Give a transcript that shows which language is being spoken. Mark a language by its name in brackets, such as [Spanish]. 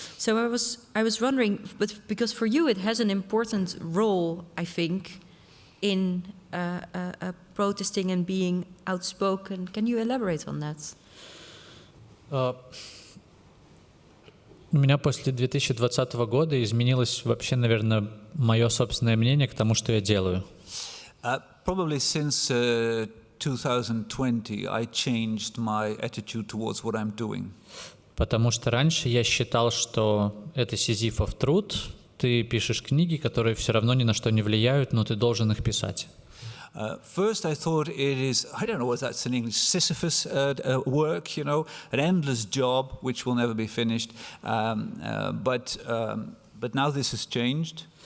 [English] So I was wondering, but because for you it has an important role, I think, in protesting and being outspoken. Can you elaborate on that? [Russian] У меня после 2020 года изменилось вообще, наверное, мое собственное мнение к тому, что я делаю. [English] Probably since 2020 I changed my attitude towards what I'm doing. [Russian] Потому что раньше я считал, что это сизифов труд, ты пишешь книги, которые все равно ни на что не влияют, но ты должен их писать. [English] First I thought it is, I don't know what that's in English, Sisyphus work, you know, an endless job which will never be finished. But now this has changed.